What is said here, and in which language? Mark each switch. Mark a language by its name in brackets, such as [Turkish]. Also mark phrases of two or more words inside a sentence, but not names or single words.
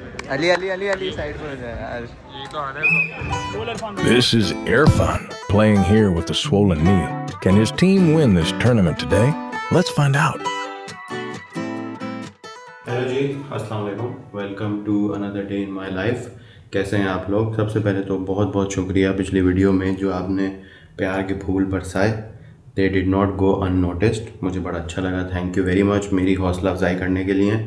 [Hindi] अली अली अली अली साइड पर हो जाए यार। [English] This is Irfan playing here with a swollen knee. Can his team win this tournament today? Let's find out. [Hindi] हेलो जी, [Arabic] السلام عليكم. [English] welcome to another day in my life. [Hindi] कैसे हैं आप लोग? सबसे पहले तो बहुत बहुत शुक्रिया पिछली वीडियो में जो आपने प्यार के फूल बरसाए। [English] they did not go unnoticed. [Hindi] मुझे बड़ा अच्छा लगा, [English] thank you very much [Hindi] मेरी हौसला अफजाई करने के लिए।